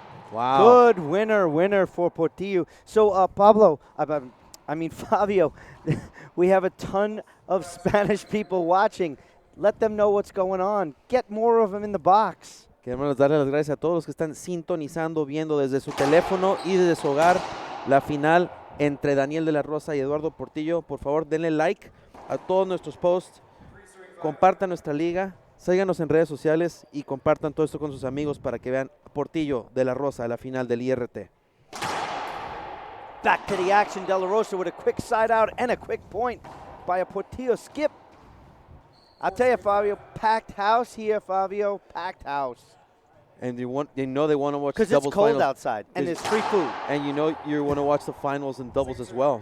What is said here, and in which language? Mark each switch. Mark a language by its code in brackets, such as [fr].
[en] Wow. Good winner for Portillo. So, Pablo, Fabio, we have a ton of Spanish people watching. Let them know what's going on. Get more of them in the box. [es] Queremos darle las gracias a todos los que están sintonizando, viendo desde su teléfono y desde su hogar la final entre Daniel De La Rosa y Eduardo Portillo. Por favor, denle like a todos nuestros posts. Compartan nuestra liga. Síganos en redes sociales y compartan todo esto con sus amigos para que vean Portillo De La Rosa, la final del IRT. [en] Back to the action, De La Rosa with a quick side out and a quick point by a Portillo skip. I'll tell you, Fabio, packed house here, Fabio, packed house. And they know they want to watch the because doubles it's cold finals. outside and there's free food. And you know you want to watch the finals and doubles as well.